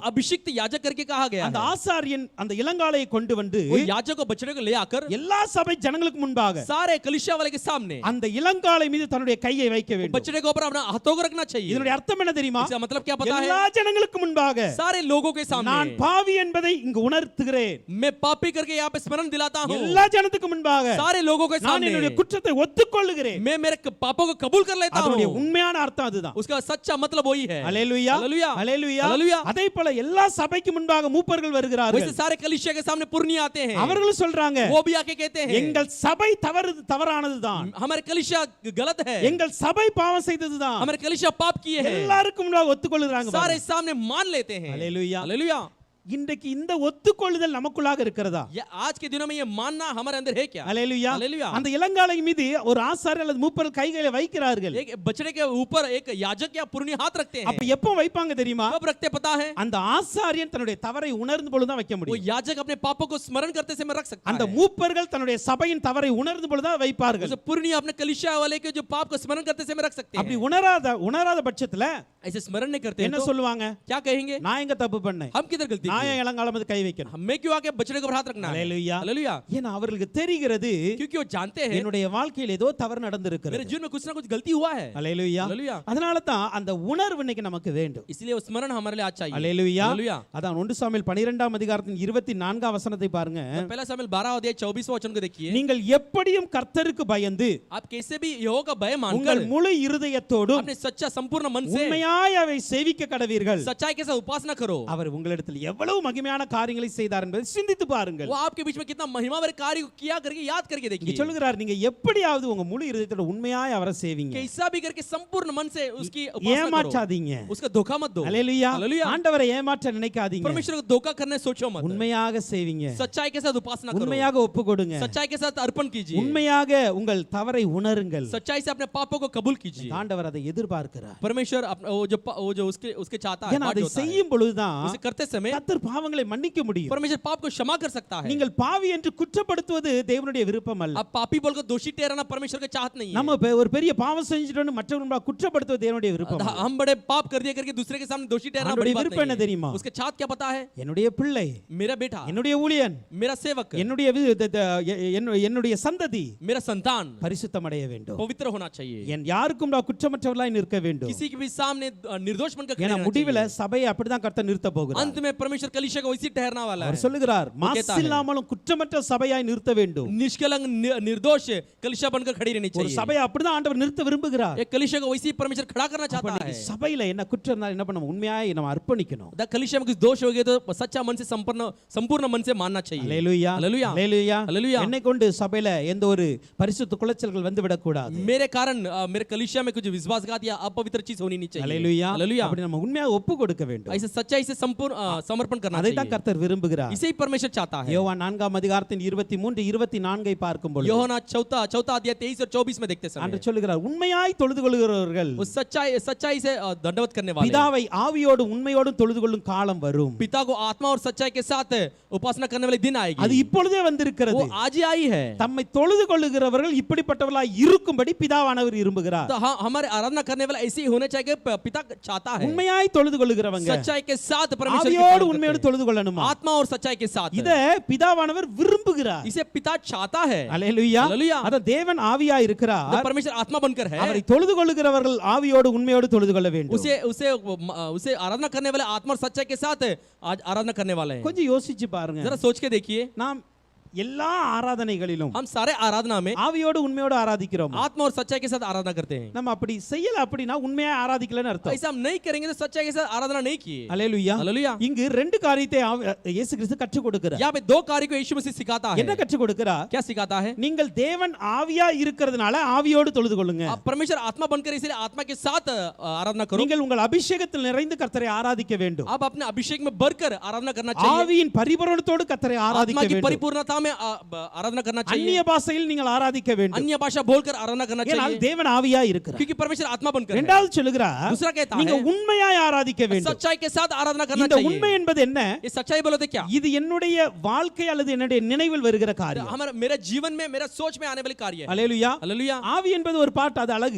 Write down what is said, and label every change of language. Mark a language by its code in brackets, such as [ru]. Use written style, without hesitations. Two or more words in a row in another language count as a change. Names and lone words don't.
[hi] अभिषिक्त याजक करके कहा गया [ta] அந்த [hi] है. [ta] ஆசாரியன் அந்த இளங்காளையை கொண்டு வந்து [hi] वो याजक को बछड़े को ले आकर [ta] எல்லா சபை ஜனங்களுக்கு முன்பாக [hi] सारे कलीसिया वाले के सामने [ta] அந்த இளங்காளை மீது தன்னுடைய கையை வைக்க வேண்டும். [hi] बछड़े के ऊपर अपना हाथों को रखना चाहिए. [ta] இதனுடைய அர்த்தம் என்ன தெரியுமா? [hi] इसका मतलब क्या पता है? [ta] எல்லா ஜனங்களுக்கு முன்பாக [hi] सारे लोगों के [ta] நான் [hi] सामने [ta] பாவி என்பதை இங்கு உணர்த்துகிறேன். [hi] मैं पापी करके यहाँ पे स्मरण दिलाता हूँ. [ta] எல்லா ஜனத்துக்கு முன்பாக [hi] सारे लोगों के [ta] நான் [hi] सामने [ta] என்னுடைய குற்றத்தை ஒத்துக்கொள்கிறேன். [hi] मैं मेरे पापों को कबूल कर लेता [ta] அதனுடைய [hi] हूँ. [ta] உண்மையான அர்த்தம் அதுதான். [hi] उसका सच्चा मतलब वही है. [ta] ஹalleluya. [hi] हालेलुया. [ta] ஹalleluya. [hi] हालेलुया. [ta] அதே போல எல்லா சபைக்கு முன்பாக மூப்பர்கள் வருகிறார்கள். [hi] वैसे सारे कलीसिया के सामने पुरनी आते हैं. [ta] அவர்களும் சொல்றாங்க, [hi] वो भी आके कहते हैं [ta] எங்கள் சபை தவறானதுதான், [hi] हमारे कलीसिया गलत है, [ta] எங்கள் சபை பாவம் செய்ததுதான். [hi] हमारे कलीसिया पाप किए हैं. [ta] எல்லாருக்கும் முன்பாக ஒத்துக்கொள்ளுறாங்க. [hi] सारे सामने मान लेते हैं. [ta] ஹalleluya. [hi] हालेलुया. [ta] இன்றைக்கு இந்த ஒத்துக்கொள்ளுதல் நமக்குள்ளாக இருக்கிறதா? [hi] ये आज के दिनों में ये मानना हमारे अंदर है क्या? [ta] ஹalleluya. [hi] हालेलुया. [ta] அந்த இளங்காளை மீது ஒரு ஆசாரியர் அல்லது மூப்பர்கள் கைகளை வைக்கிறார்கள். [hi] एक बछड़े के ऊपर एक याजक या पुरनी हाथ रखते हैं. [ta] அப்ப எப்போ வைப்பாங்க தெரியுமா? [hi] कब रखते पता है? [ta] அந்த ஆசாரியன் தன்னுடைய தவறை உணர்ந்து பொழுது தான் வைக்க [hi] वो [ta] முடியும். [hi] याजक अपने पापों को स्मरण करते समय रख सकता [ta] அந்த [hi] है. [ta] மூப்பர்கள் தன்னுடைய சபையின் தவறை உணர்ந்து பொழுது தான் வைப்பார்கள். [hi] जैसे पुरनी अपने कलीसिया वाले के जो पाप को स्मरण करते समय रख सकते [ta] அப்படி [hi] हैं. [ta] உணராத பட்சத்துல [hi] ऐसे स्मरण नहीं करते हैं [ta] என்ன [hi] तो [ta] சொல்லுவாங்க? [hi] क्या कहेंगे? [ta] நான் எங்க தப்பு பண்ணேன்? [hi] हम किधर गलती [ta] நான் [hi] की? [ta] ஏன் இளங்காலம் மீது கை வைக்கணும்? [hi] हमें क्यों आके बछड़े को हाथ रखना है? [ta] ஹalleluya. [hi] हालेलुया. [ta] ஏன்னா அவர்களுக்கு தெரிகிறது, [hi] क्योंकि वो जानते हैं [ta] என்னுடைய வாழ்க்கையில் ஏதோ தவறு [hi] मेरे [ta] நடந்திருக்கிறது. [hi] जीवन में कुछ ना कुछ गलती हुआ है. [ta] ஹalleluya. [hi] हालेलुया. [ta] அதனால தான் அந்த உணர்வு இன்னைக்கு நமக்கு வேண்டும். [hi] इसलिए वो स्मरण हमारे लिए आज चाहिए. [ta] ஹalleluya. [hi] हालेलुया. [ta] அதான் 1 சாமுவேல் 12ஆம் அதிகாரத்தின் 24ஆம் வசனத்தை பாருங்க. [hi] पहला सामुएल 12 अध्याय 24वां वचन को देखिए. [ta] நீங்கள் எப்படியும் கர்த்தருக்கு பயந்து [hi] आप कैसे भी यहोवा का भय मानकर [ta] உங்கள் முழு இருதயத்தோடும் [hi] अपने सच्चा संपूर्ण मन से [ta] உண்மையாய் அவை சேவிக்க கடவீர்கள். [hi] सच्चाई के साथ उपासना करो. [ta] அவர் உங்களிடத்தில் எவ்வளவு எவ்வளவு மகிமையான காரியங்களை செய்தார் என்பதை சிந்தித்து பாருங்கள். [hi] वो आपके बीच में कितना महिमा भरे कार्य किया करके याद करके [ta] இங்க [hi] देखिए। [ta] சொல்லுகிறார், நீங்க எப்படியாவது உங்க முழு இதயத்தோட உண்மையாய் அவரை சேவிங்க, [hi] कैसा भी करके संपूर्ण मन से उसकी उपासना करो, [ta] ஏமாற்றாதீங்க. [hi] उसका धोखा मत दो। [ta] அல்லேலூயா. [hi] हालेलुया। [ta] ஆண்டவரை ஏமாற்ற நினைக்காதீங்க, [hi] परमेश्वर को धोखा करने सोचो मत। [ta] உண்மையாக சேவிங்க, [hi] सच्चाई के साथ उपासना करो, [ta] உண்மையாக ஒப்பு கொடுங்க, [hi] सच्चाई के साथ अर्पण कीजिए, [ta] உண்மையாக உங்கள் தவறை உணருங்கள். [hi] सच्चाई से अपने पापों को कबूल कीजिए। [ta] ஆண்டவர் அதை எதிர்பார்க்கிறார். [hi] परमेश्वर वो जो उसके चाहता है, [ta] ஏன்னா [hi] बात [ta] அதை [hi] जो होता है, [ta] செய்யும் பொழுதுதான் [hi] उसे करते समय [ta] கர்த்தர் பாவங்களை மன்னிக்க முடியும். [hi] परमेश्वर पाप को क्षमा कर सकता है। [ta] நீங்கள் பாவி என்று குற்றப்படுத்துவது தேவனுடைய விருப்பம் அல்ல. [hi] अब पापी बोलकर दोषी ठहराना परमेश्वर की चाहत नहीं है। [ta] நம்ம ஒரு பெரிய பாவம் செஞ்சிட்டோம்னு மற்றவங்களை குற்றப்படுத்துவது தேவனுடைய விருப்பம் அல்ல. [hi] हम बड़े पाप कर दिया करके दूसरे के सामने दोषी ठहराना बड़ी बात [ta] விருப்பம் என்ன [hi] नहीं [ta] தெரியுமா? [hi] है। उसके चाहत क्या पता है? [ta] என்னுடைய பிள்ளை, [hi] मेरा बेटा, [ta] என்னுடைய ஊழியன், [hi] मेरा सेवक, [ta] என்னுடைய என்னுடைய சந்ததி [hi] मेरा संतान [ta] பரிசுத்தம் அடைய வேண்டும். [hi] पवित्र होना चाहिए, [ta] என் யாருக்கும் நான் குற்றமற்றவர்களாய் நிற்க வேண்டும். [hi] किसी के भी सामने निर्दोष बनकर खड़े [ta] ஏன்னா [hi] रहना [ta] முடிவில [hi] चाहिए। [ta] சபையை அப்படிதான் கர்த்தர் நிறுத்த போகிறார். [hi] अंत में परमेश्वर कलीसिया को वैसी ठहरना वाला [ta] அவர் [hi] है। [ta] சொல்லுகிறார், [hi] वो कहता है, [ta] மாசில்லாமலும் குற்றமற்ற சபையாய் நிறுத்த வேண்டும். [hi] निष्कलंक निर्दोष कलीसिया बनकर खड़ी रहनी [ta] ஒரு [hi] चाहिए। [ta] சபையை அப்படிதான் ஆண்டவர் நிறுத்த விரும்புகிறார். [hi] एक कलीसिया को वैसी परमेश्वर खड़ा करना [ta] அப்ப [hi] चाहता [ta] நீங்க [hi] है। [ta] சபையில என்ன குற்றம் இருந்தாலும் என்ன பண்ணணும்? உண்மையாய் நம்ம அர்ப்பணிக்கணும். [hi] अगर कलीसिया में कुछ दोष हो गए तो सच्चा मन से संपूर्ण मन से मानना चाहिए। [ta] அல்லேலூயா, அல்லேலூயா, அல்லேலூயா. [hi] அல்லேலூயா। [ta] என்னை கொண்டு சபையில எந்த ஒரு பரிசுத்த குலைச்சல்கள் வந்து விடக்கூடாது. [hi] मेरे कारण मेरे कलीसिया में कुछ विश्वासघात या अपवित्र चीज होनी नहीं चाहिए। [ta] அல்லேலூயா. [hi] हालेलुया। [ta] அப்படி நம்ம உண்மையாக ஒப்பு கொடுக்க வேண்டும். [hi] ऐसे सच्चाई से संपूर्ण समर्पण करना [ta] அதை தான் [hi] चाहिए। [ta] கர்த்தர் விரும்புகிறார். [hi] इसे ही परमेश्वर चाहता है। [ta] யோவான் 4 அதிகாரத்தின் 23 24 பார்க்கும் பொழுது [hi] யோவான் चौथा अध्याय 23 और 24 में देखते [ta] அன்று [hi] समय [ta] சொல்லுகிறார், உண்மையாய் தொழுது கொள்கிறவர்கள் [hi] उस सच्चाई से दंडवत करने वाले [ta] பிதாவை ஆவியோடு உண்மையோடு தொழுது கொள்ளும் காலம் வரும். [hi] पिता को आत्मा और सच्चाई के साथ उपासना करने वाले दिन [ta] அது [hi] आएगी। [ta] இப்பொழுதே வந்திருக்கிறது. [hi] वो आज ही आई है। [ta] தம்மை தொழுது கொள்ளுகிறவர்கள் இப்படிப்பட்டவர்களாய் இருக்கும்படி பிதாவானவர் விரும்புகிறார். [hi] तो हमारे आराधना करने वाला ऐसे ही होना चाहिए, पिता चाहता है। [ta] உண்மையாய் தொழுது கொள்ளுகிறவங்க [hi] सच्चाई के साथ परमेश्वर की [ta] ஆவியோடு [hi] पालन [ta] உண்மையோடு [hi] करते [ta] தொழுது கொள்ளணுமா? [hi] हैं। आत्मा और सच्चाई के साथ [ta] இத பிதாவானவர் விரும்புகிறார். [hi] इसे पिता चाहता है। [ta] அல்லேலூயா. [hi] அல்லேலூயா। [ta] அத தேவன் ஆவியாய் [hi] जब [ta] இருக்கிறார். [hi] परमेश्वर आत्मा बनकर है, [ta] அவரை தொழுது கொள்ளுகிறவர்கள் ஆவியோடு உண்மையோடு தொழுது கொள்ள வேண்டும். [hi] उसे आराधना करने वाले आत्मा और सच्चाई के साथ आज आराधना करने वाले हैं। [ta] கொஞ்சம் யோசிச்சு பாருங்க. [hi] जरा सोच के देखिए, [ta] நாம் எல்லா ஆராதனைகளிலும் [hi] हम सारे आराधना में [ta] ஆவியோடு உண்மையோடு ஆராதிக்கிறோம். [hi] आत्मा और सच्चाई के साथ आराधना करते हैं। [ta] நம்ம அப்படி செய்யல அப்படினா உண்மையா ஆராதிக்கலன்னு அர்த்தம். [hi] ऐसा हम नहीं करेंगे तो सच्चाई के साथ आराधना नहीं किए। [ta] அல்லேலூயா. [hi] हालेलुया। [ta] இங்கு ரெண்டு காரியத்தை இயேசு கிறிஸ்து கற்றுக் கொடுக்கிறார். [hi] यहाँ पे दो कार्य को यीशु मसीह सिखाता है। [ta] என்ன கற்றுக் கொடுக்கிறார்? [hi] क्या सिखाता है? [ta] நீங்கள் தேவன் ஆவியா இருக்கிறதுனால ஆவியோடு தொழுது கொள்ளுங்க. [hi] आप परमेश्वर आत्मा बनकर इसलिए आत्मा के साथ आराधना करो। [ta] நீங்கள் உங்கள் அபிஷேகத்தில் நிறைந்து கர்த்தரை ஆராதிக்க வேண்டும். [hi] आप अपने अभिषेक में बढ़कर आराधना करना चाहिए। [ta] ஆவியின் பரிபூரணத்தோடு கர்த்தரை ஆராதிக்க [hi] आत्मा की [ta] வேண்டும். [hi] परिपूर्णता में आराधना करना चाहिए। [ta] அந்நிய பாஷையில் நீங்கள் ஆராதிக்க வேண்டும். [hi] अन्य भाषा बोलकर आराधना करना [ta] ஏனால் [hi] चाहिए, [ta] தேவன் ஆவியா இருக்கிறார். [hi] क्योंकि परमेश्वर आत्मा बनकर है। [ta] இரண்டாவது சொல்லுகிறார், [hi] दूसरा कहता [ta] நீங்க [hi] है [ta] உண்மையாய் ஆராதிக்க வேண்டும். [hi] सच्चाई के साथ आराधना करना [ta] இந்த [hi] चाहिए। [ta] உண்மை என்பது என்ன? [hi] ये सच्चाई बोलो तो क्या? [ta] இது என்னுடைய வாழ்க்கை அல்லது என்னுடைய நினைவில் வருகிற காரியம். [hi] हमारे मेरे जीवन में मेरा सोच में आने वाली कार्य है। [ta] அல்லேலூயா. [hi] हालेलुया। [ta] ஆவி என்பது ஒரு பாட்டு, அது அழகு.